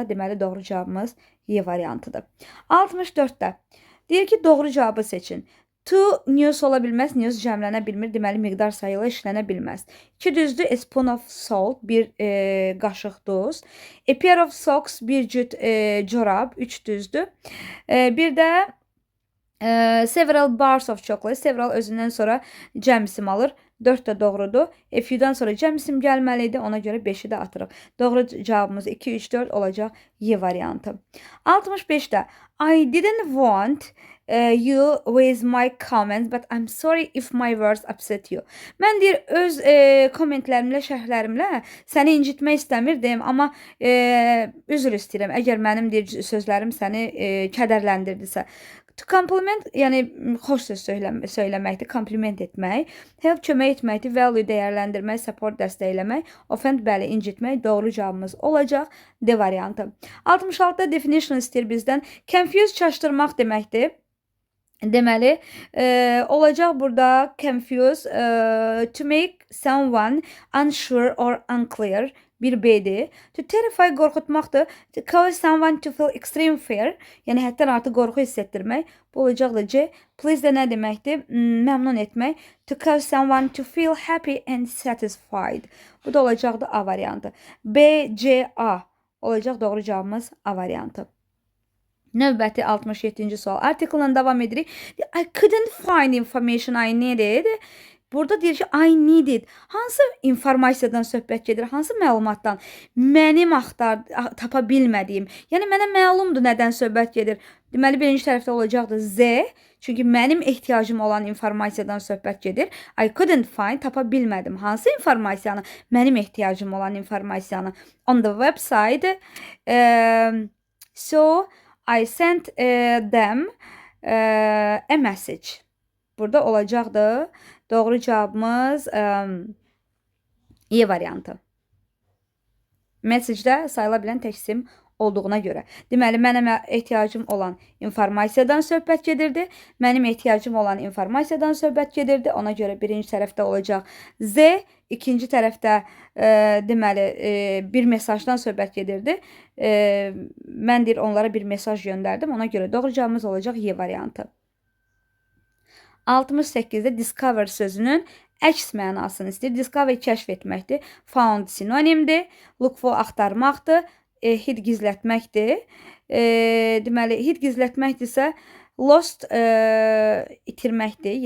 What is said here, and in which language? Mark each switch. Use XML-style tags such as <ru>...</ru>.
<az>Deməli, doğru cavabımız Y variantıdır. 64-də. Deyir ki, doğru cavabı seçin. To news ola bilməz, news cəmlənə bilmir, deməli miqdar sayıla işlənə bilməz. 2 düzdür,</az> <en>a spoon of salt,</en> <az>bir qaşıq duz.</az> <en>A pair of socks,</en> <az>bir cüt corab, 3 düzdür. Bir də</az> <en>several bars of chocolate,</en> <az>several özündən sonra cəm isim alır. 4 də doğrudur. A few-dan sonra cəm isim gəlməli idi, ona görə 5-i də atırıq. Doğru cavabımız 2, 3, 4 olacaq Y variantı.</az> <en>65-də I didn't want you with my comments, but I'm sorry if my words upset you.</en> <az>Mən deyir, öz kommentlərimlə, şərhlərimlə səni incitmək istəmirdim, amma üzr istəyirəm, əgər mənim deyir, sözlərim səni kədərləndirdisə. To compliment, yəni xoş söz söyləməkdir, kompliment etmək. Help, kömək etməkdir, value, dəyərləndirmək, support, dəstəkləmək. Offend, bəli, incitmək. Doğru cavabımız olacaq D variantı. 66-da definition istəyir bizdən. Confuse, çaşdırmaq deməkdir. Deməli, olacaq burada confuse,</az> <en>to make someone unsure or unclear,</en> <az>bir B'dir. To terrify, qorxutmaqdır.</az> <en>To cause someone to feel extreme fear,</en> <az>yəni həddən artıq qorxu hiss etdirmək. Bu olacaq da C. Please də nə deməkdir? Məmnun etmək.</az> <en>To cause someone to feel happy and satisfied.</en> <az>Bu da olacaq da A variantı. B, C, A olacaq doğru cavabımız A variantı. Növbəti 67-ci sual. Artikel'la davam edirik.</az> <en>I couldn't find information I needed.</en> <az>Burada deyir ki,</az> <en>I needed.</en> <az>Hansı informasiyadan söhbət gedir? Hansı məlumatdan? Mənim tapa bilmədiyim. Yəni, mənə məlumdur nədən söhbət gedir. Deməli, birinci tərəfdə olacaqdır Z. Çünki mənim ehtiyacım olan informasiyadan söhbət gedir.</az> <en>I couldn't find,</en> <az>tapa bilmədim. Hansı informasiyanı? Mənim ehtiyacım olan informasiyanı.</az> <en>On the website. So, I sent them a message.</en> <az>Burada olacaqdır. Doğru cavabımız E variantı. Message'də sayıla bilən tək isim olduğuna görə. Deməli, mənim ehtiyacım olan informasiyadan söhbət gedirdi. Mənim ehtiyacım olan informasiyadan söhbət gedirdi. Ona görə birinci tərəfdə olacaq Z, ikinci tərəfdə deməli bir mesajdan söhbət gedirdi. Mən deyir, onlara bir mesaj göndərdim. Ona görə doğru cavabımız olacaq Y variantı. 68-də discover sözünün əks mənasını istəyir. Discover kəşf etməkdir. Found sinonimdir. Look for axtarmaqdır. Hid gizlətməkdir. Deməli, hid gizlətməkdirsə lost itirməkdir.</az>